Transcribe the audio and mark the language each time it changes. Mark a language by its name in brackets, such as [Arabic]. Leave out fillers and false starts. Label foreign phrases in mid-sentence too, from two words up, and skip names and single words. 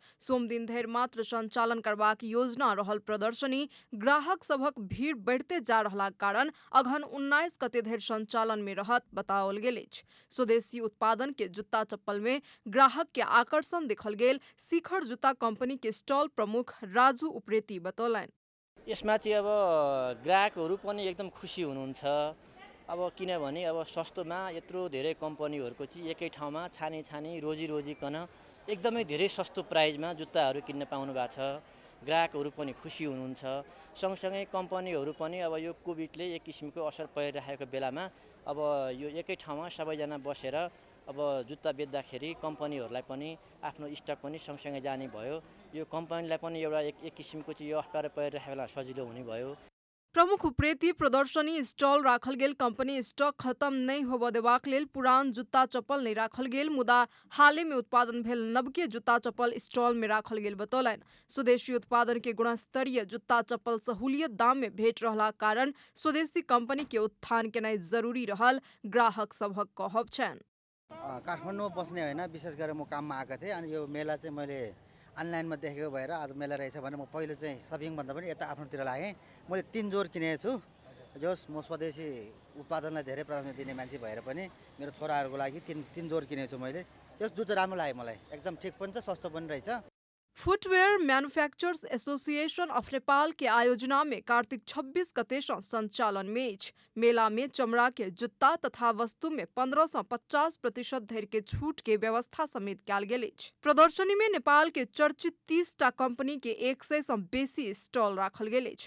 [Maithili] सोम दिन धरि मात्र संचालन करबाक योजना रहल प्रदर्शनी ग्राहक सभक भीड़ बढ़ते जा रहलाक कारण अगहन 19 गते धरि संचालन में रहत बताओल गेल अछि। स्वदेशी उत्पादन के जूता चप्पल में ग्राहक के आकर्षण देखल गेल शिखर जूता कंपनी के स्टॉल प्रमुख राजू उप्रेती बतौलनि। [Nepali] यसमा चाहिँ अब ग्राहकहरू पनि एकदम खुसी हुनुहुन्छ। अब किनभने अब सस्तोमा यत्रो धेरै कम्पनीहरूको चाहिँ एकै ठाउँमा छानी रोजिकन एकदमै धेरै सस्तो प्राइजमा जुत्ताहरू किन्न पाउनु भएको छ। ग्राहकहरू पनि खुसी हुनुहुन्छ। सँगसँगै कम्पनीहरू पनि अब यो कोभिडले एक किसिमको असर परिरहेको बेलामा अब यो एकै ठाउँमा सबैजना बसेर अब जुत्ता बेच्दाखेरि कम्पनीहरूलाई पनि आफ्नो स्टक पनि सँगसँगै जाने भयो। यो कम्पनीलाई पनि एउटा एक किसिमको चाहिँ यो अप्ठ्यारो परिरहेको बेला सजिलो हुने भयो। प्रमुख उप्रेती प्रदर्शनी स्टॉल राखल गेल कंपनी स्टॉक खत्म नहीं होबय देबाक लेल पुरान जूता चप्पल नहीं राखल गेल मुदा हाले में उत्पादन भेल नवके जूता चप्पल स्टॉल में राखल गेल बतौलनि। स्वदेशी उत्पादन के गुणस्तरीय जूता चप्पल सहूलियत दाम में भेट रहला कारण स्वदेशी कंपनी के उत्थान केनाइ जरूरी रहल ग्राहक सभक कहब छन्। काठमाडौँमा बस्ने होइन, विशेष गरेर म काममा आएको थिएँ अनि यो मेला चाहिँ मैले अनलाइनमा देखेको भएर आज मेला रहेछ भने म पहिलो चाहिँ सपिङभन्दा पनि यता आफ्नोतिर लागेँ। मैले 3 जोर किनेको छु। जस म स्वदेशी उत्पादनलाई धेरै प्राथमिकता दिने मान्छे भएर पनि मेरो छोराहरूको लागि 3 जोर किनेको छु मैले। त्यस जुत्ता राम्रो लाग्यो मलाई, एकदम ठिक पनि छ, सस्तो पनि रहेछ। [Maithili] फुटवेयर मैन्युफैक्चरर्स एसोसिएशन ऑफ नेपाल के आयोजना में कार्तिक 26 गते से संचालन में अछि। मेला में चमड़ा के जूता तथा वस्तु में 15 से 50% धरि के छूट के व्यवस्था समेत कयल गेल अछि। प्रदर्शनी में नेपाल के चर्चित 30 टा कंपनी के 100 से बेसी स्टॉल राखल गेल अछि।